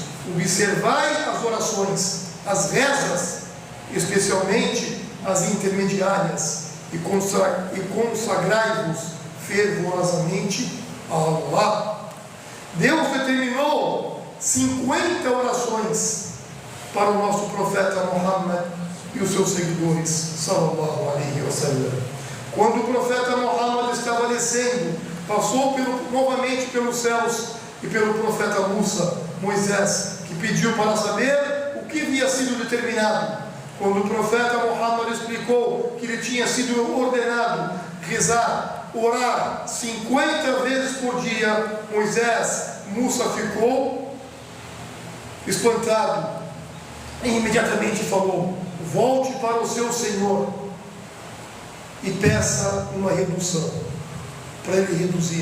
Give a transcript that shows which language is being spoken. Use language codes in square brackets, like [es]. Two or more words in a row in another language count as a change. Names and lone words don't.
[pt] Observai as orações, as rezas, especialmente as intermediárias, e consagrai-vos fervorosamente a Allah. Deus determinou 50 orações para o nosso profeta Muhammad e os seus seguidores, [ar] صلى الله عليه وسلم. [pt] Quando o profeta Muhammad estava descendo, passou novamente pelos céus e pelo profeta Moisés, que pediu para saber o que havia sido determinado. Quando o profeta Muhammad explicou que lhe tinha sido ordenado rezar, orar 50 vezes por dia, Musa ficou espantado E imediatamente falou: volte para o seu Senhor e peça uma redução, para ele reduzir.